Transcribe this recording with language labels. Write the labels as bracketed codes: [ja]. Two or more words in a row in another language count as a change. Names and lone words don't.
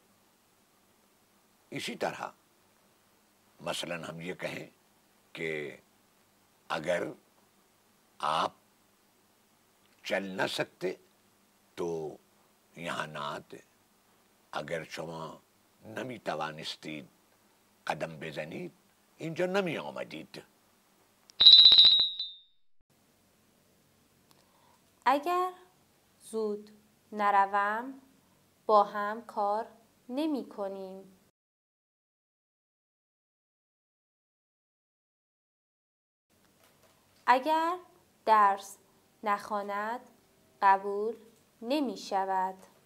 [hi] इसी तरह मसलन हम ये कहें कि अगर आप चल न सकते तो यहाँ ना आते, [fa] اگر شما نمی‌توانستید قدم بزنید اینجا نمی آمدید. اگر زود نروم با هم کار نمی کنیم. اگر درس نخواند قبول نمی شود.